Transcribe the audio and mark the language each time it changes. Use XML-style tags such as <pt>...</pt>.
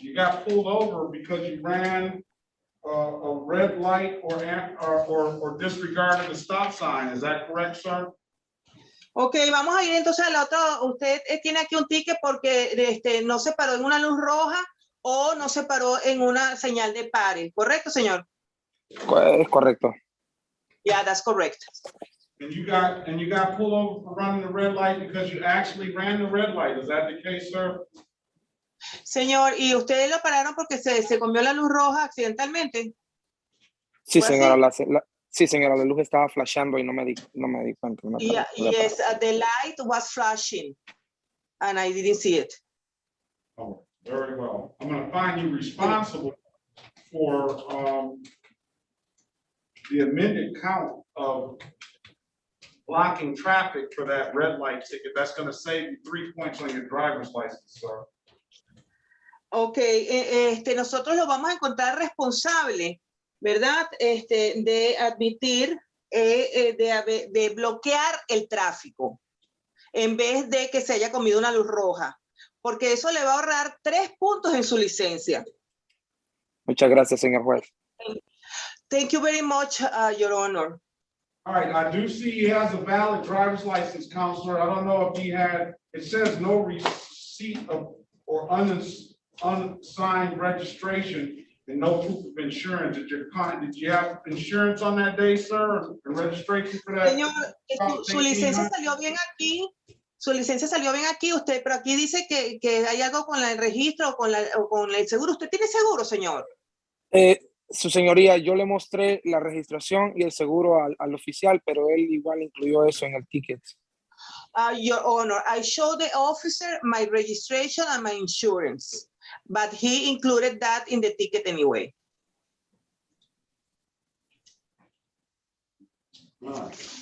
<en>You got pulled over because you ran a red light or disregarded the stop sign. Is that correct, sir?</en> <es>Ok, vamos a ir entonces al otro. Usted tiene aquí un ticket porque no se paró en una luz roja o no se paró en una señal de pare. ¿Correcto, señor? Es correcto.</es> <en>Yeah, that's correct. And you got pulled over for running the red light because you actually ran the red light. Is that the case, sir?</en> <es>Señor, ¿y ustedes lo pararon porque se comió la luz roja accidentalmente? Sí, ¿Fue señora, así? sí, señora, la luz estaba flashando y no me di cuenta.</es> <en>Yeah, yes, the light was flashing and I didn't see it. Oh, very well. I'm going to find you responsible for the amended count of blocking traffic for that red light ticket. That's going to save you 3 points on your driver's license, sir.</en> <es>Ok, nosotros lo vamos a encontrar responsable, ¿verdad? De admitir, de bloquear el tráfico en vez de que se haya comido una luz roja, porque eso le va a ahorrar 3 puntos en su licencia. Muchas gracias, señor juez.</es> <en>Thank you very much, Your Honor. All right, I do see he has a valid driver's license, counselor. I don't know if he had, it says no receipt of or unsigned registration and no proof of insurance. Did you have insurance on that day, sir, and registration for that?</en> <es>Señor, su licencia salió bien aquí. Su licencia salió bien aquí, usted, pero aquí dice que hay algo con el registro o con el seguro. ¿Usted tiene seguro, señor? Su señoría, yo le mostré la registración y el seguro al oficial, pero él igual incluyó eso en el ticket.</es> <en>Your Honor, I showed the officer my registration and my insurance, but he included that in the ticket anyway. All right.</en>